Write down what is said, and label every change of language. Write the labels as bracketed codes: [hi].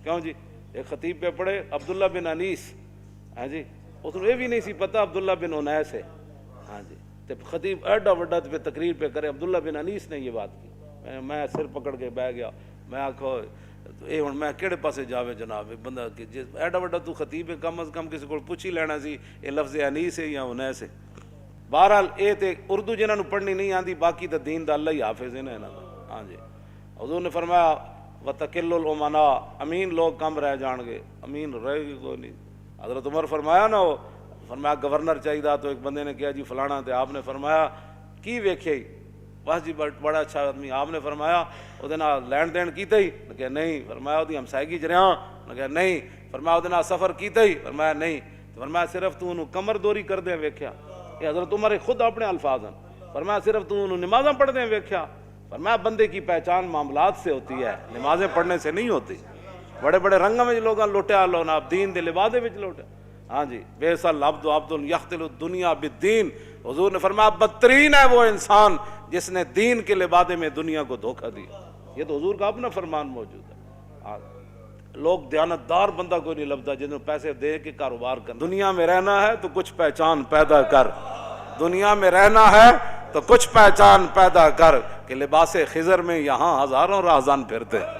[pa] کیوں جی ایک خطیب پہ پڑھے عبداللہ بن انیس ہاں جی اس کو یہ بھی نہیں سی پتا عبداللہ بن انیس ہے ہاں جی تے خطیب ایڈا وڈا پہ تقریر پہ کرے عبداللہ بن انیس نے یہ بات کی. میں سر پکڑ کے بہ گیا میں آکھو اے ہن میں کہڑے پاسے جاوے جناب بندہ کہ جس ایڈا وڈا تو خطیب ہے کم از کم کسی کو پوچھ ہی لینا سی یہ لفظ انیس ہے یا انیس ہے. بہرحال اے تے اردو جنہاں نوں پڑھنی نہیں آندی باقی تے دین دا اللہ ہی حافظ ہے نا انہاں دا. [ur] ہاں جی حضور نے فرمایا [ar] وتقل الامناء [ur] امین لوگ کم رہ جان گے امین رہے گی کوئی نہیں. حضرت عمر فرمایا نا وہ فرمایا گورنر چاہیے تو ایک بندے نے کہا جی فلانا تے آپ نے فرمایا کی ویکھے بس جی بڑا اچھا آدمی. [pa] آپ نے فرمایا وہ لین دین کیتے ہی کہ نہیں. فرمایا وہ ہمسائیگی چ رہا کہ نہیں. فرمایا وہ سفر کیتے ہی فرمایا نہیں. فرمایا صرف تو انہوں کمر دوری کر دیں ویکھیا. [ur] یہ حضرت عمر خود اپنے الفاظ ہیں. [pa] فرمایا صرف تو انہوں نمازاں پڑھ دیں ویکھیا. [ur] فرمایا بندے کی پہچان معاملات سے ہوتی ہے نمازیں پڑھنے سے نہیں ہوتی. [pa] بڑے بڑے رنگوں میں لوگاں لوٹیا لو نا دین دے لبادے وچ لوٹیا. [ar] ہاں جی بیس العبد عبد یختل الدنیا بالدین. [ur] حضور نے فرمایا بدترین ہے وہ انسان جس نے دین کے لبادے میں دنیا کو دھوکہ دیا. یہ تو حضور کا اپنا فرمان موجود ہے. [pa] لوگ دیانتدار بندہ کوئی نہیں لبدا جنہوں پیسے دے کے کاروبار کر. [ur] دنیا میں رہنا ہے تو کچھ پہچان پیدا کر. دنیا میں رہنا ہے تو کچھ پہچان پیدا کر کہ لباس خضر میں یہاں ہزاروں راہزان پھرتے.